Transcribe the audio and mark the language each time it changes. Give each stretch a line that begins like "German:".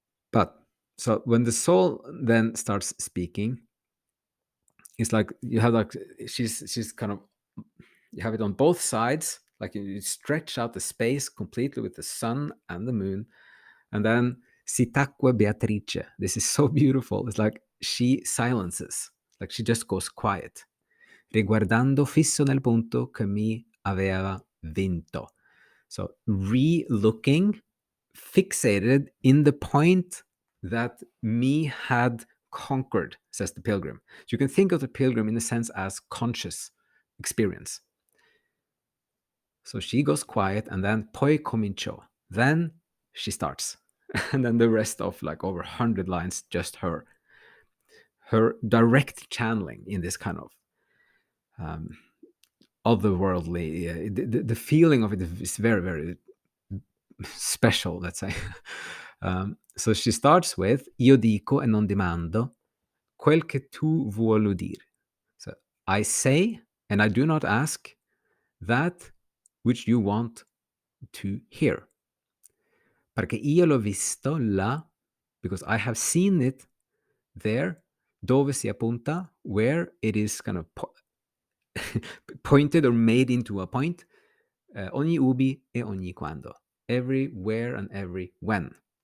English: But so when the soul then starts speaking, it's like you have like she's kind of, you have it on both sides, like you stretch out the space completely with the sun and the moon, and then
Italian: si tacque Beatrice.
English: This is so beautiful. It's like she silences, like she just goes quiet.
Italian: Riguardando fisso nel punto che mi aveva vinto.
English: So re-looking, fixated in the point that me had conquered, says the pilgrim. So you can think of the pilgrim in a sense as conscious experience. So she goes quiet, and then
Italian: poi cominciò.
English: Then she starts. And then the rest of like over 100 lines, just her direct channeling in this kind of otherworldly. The feeling of it is very, very special, let's say. So she starts with
Italian: io dico e non dimando quel che tu vuoi udire.
English: So I say and I do not ask that which you want to hear.
Italian: Perché io l'ho visto là,
English: because I have seen it there,
Italian: dove si appunta,
English: where it is kind of pointed or made into a point,
Italian: ogni ubi e ogni quando,
English: everywhere and every when.